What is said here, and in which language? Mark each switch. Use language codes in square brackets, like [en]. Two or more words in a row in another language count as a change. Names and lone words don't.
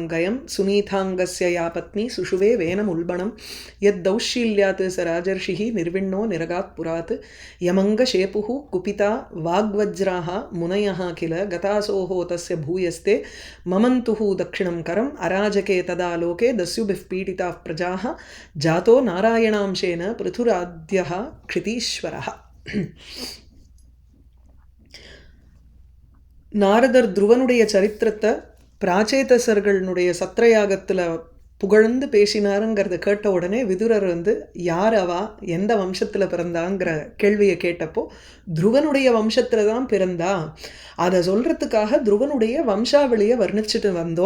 [sa] गयं सुनीताङ्गस्य या पत्नी सुषुवे वेनमुल्बणं यद्दौश्शील्यात् स राजर्षिः निर्विण्णो निरगात् पुरात् यमङ्गशेपुः कुपिता वाग्वज्राः मुनयः किल गतासोः तस्य भूयस्ते ममन्तुः दक्षिणं करम् अराजके तदा लोके दस्युभिः पीडिताः प्रजाः जातो नारायणांशेन पृथुराद्यः क्षितीश्वरः। [ta] நாரதர் துருவனுடைய சரித்திரத்தை பிராச்சேதசர்களுடைய சத்ரயாகத்தில் புகழ்ந்து பேசினாருங்கிறத கேட்ட உடனே விதுரர் யார் அவா, எந்த வம்சத்தில் பிறந்தாங்கிற கேள்வியை கேட்டப்போ துருவனுடைய வம்சத்தில் தான் பிறந்தா, அதை சொல்கிறதுக்காக துருவனுடைய வம்சாவளியை வர்ணிச்சுட்டு வந்தோம்.